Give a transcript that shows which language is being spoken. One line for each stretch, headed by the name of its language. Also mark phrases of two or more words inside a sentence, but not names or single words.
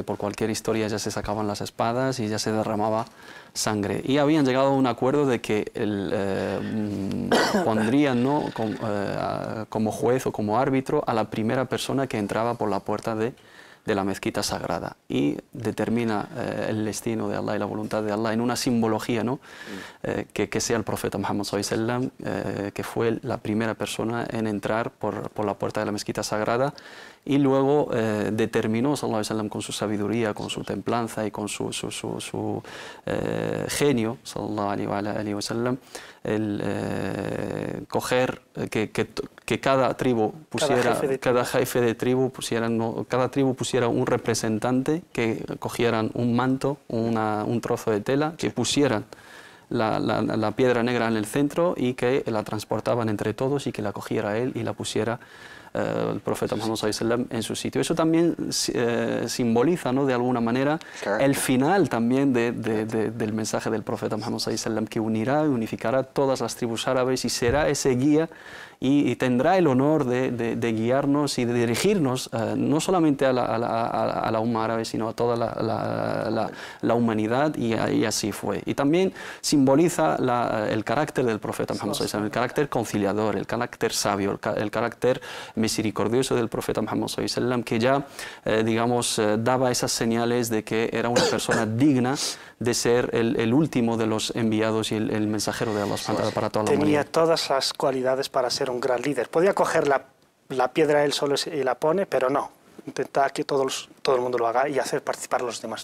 Spanish: Por cualquier historia ya se sacaban las espadas y ya se derramaba sangre, y habían llegado a un acuerdo de que pondrían, ¿no?, como juez o como árbitro a la primera persona que entraba por la puerta de la mezquita sagrada, y determina el destino de Allah y la voluntad de Allah en una simbología, ¿no?, que sea el profeta Muhammad
Arabic: صلى الله عليه وسلم,
Spanish: que fue la primera persona en entrar por la puerta de la mezquita sagrada, y luego determinó
Arabic: صلى الله عليه وسلم
Spanish: con su sabiduría, con su templanza y con su
Arabic: genio صلى الله عليه وسلم,
Spanish: el coger que cada tribu pusiera, cada jefe de tribu pusiera, cada tribu pusiera un representante, que cogieran un manto, un trozo de tela, que pusieran la piedra negra en el centro y que la transportaban entre todos, y que la cogiera él y la pusiera el profeta Muhammad
Arabic: صلى الله عليه وسلم
Spanish: en su sitio. Eso también simboliza, ¿no?, de alguna manera el final también del mensaje del profeta Muhammad
Arabic: صلى الله عليه وسلم,
Spanish: que unirá y unificará todas las tribus árabes y será ese guía y tendrá el honor de guiarnos y de dirigirnos no solamente a la umma árabe, sino a toda la humanidad, y así fue. Y también simboliza el carácter del profeta Muhammad
Arabic: صلى الله عليه وسلم,
Spanish: el carácter conciliador, el carácter sabio, el carácter misericordioso del profeta Muhammad
Arabic: صلى الله عليه وسلم,
Spanish: que ya, digamos, daba esas señales de que era una persona digna de ser el último de los enviados y el mensajero de Allah para toda la humanidad. Tenía todas las cualidades para ser un gran líder. Podía coger la piedra él solo y la pone, pero no. Intentar que todo el mundo lo haga y hacer participar a los demás.